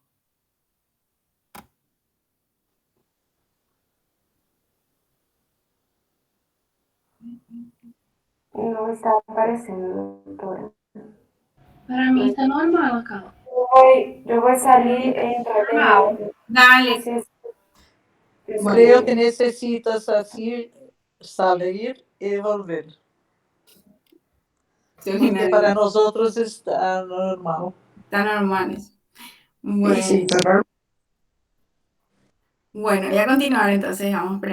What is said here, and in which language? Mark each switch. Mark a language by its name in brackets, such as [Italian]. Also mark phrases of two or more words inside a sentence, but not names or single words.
[Portuguese] Não está aparecendo, doutora. [Spanish] Para mí está normal acá. [Portuguese] Eu vou sair e entrar de novo. [Spanish] Dale. [Portuguese] Vocês- [Spanish] Creo que necesitas así salir y volver. Porque para nosotros está normal. Están normales. Bueno, Sí, está normal. bueno, voy a continuar entonces, vamos a esperar.